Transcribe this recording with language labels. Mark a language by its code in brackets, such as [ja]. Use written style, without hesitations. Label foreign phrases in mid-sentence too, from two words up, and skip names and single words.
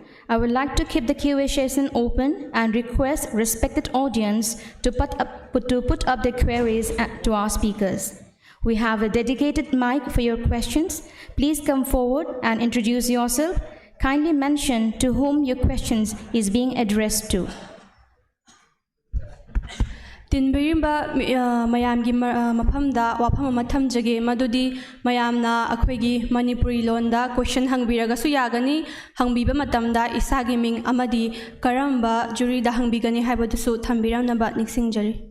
[en] I would like to keep the Q&A session open and request respected audience to put up their queries to our speakers. We have a dedicated mic for your questions. Please come forward and introduce yourself. Kindly mention to whom your questions is being addressed to. [mni] Tinbirimba mayamgi mafamda wafam ama thamjage madudi mayamna akhoi Manipuri londa question hangbiragasu yagani hangbiba matamda isagi ming amadi karamba jury da hangbigani haibadusu thambiramnaba niksingjari.